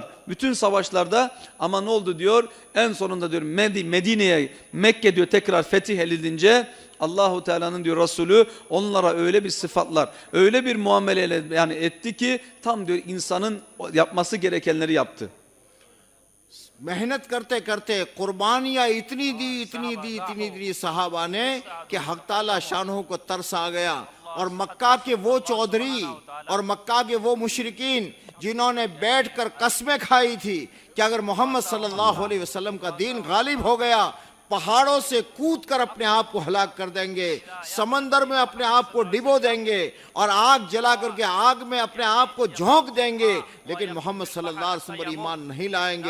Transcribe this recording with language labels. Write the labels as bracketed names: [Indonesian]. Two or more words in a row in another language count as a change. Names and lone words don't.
[Turkish] Bütün savaşlarda ama ne oldu diyor? En sonunda diyor Medine'ye, Mekke diyor tekrar fetih edilince Allahu Teala'nın diyor Resulü onlara öyle bir sıfatlar, öyle bir muameleyle yani etti ki tam diyor insanın yapması gerekenleri yaptı. [Hindi] मेहनत करते करते कुर्बानियाँ इतनी दी सहाबा ने कि हक ताला शानों को तरस आ गया और मक्का के वो चौधरी और मक्का के वो मुशरिकीन जिन्होंने बैठकर कस्में खाई थी कि अगर मोहम्मद [Arabic] صلى الله عليه وسلم [Hindi] का दीन गालिब हो गया पहाड़ों से कूद कर अपने आप को हलाक कर देंगे, समंदर में अपने आप को डिबो देंगे और आग जला करके आग में अपने आप को झोंक देंगे, लेकिन मोहम्मद [Arabic] صلى الله عليه وسلم [Hindi] पर ईमान नहीं लाएंगे।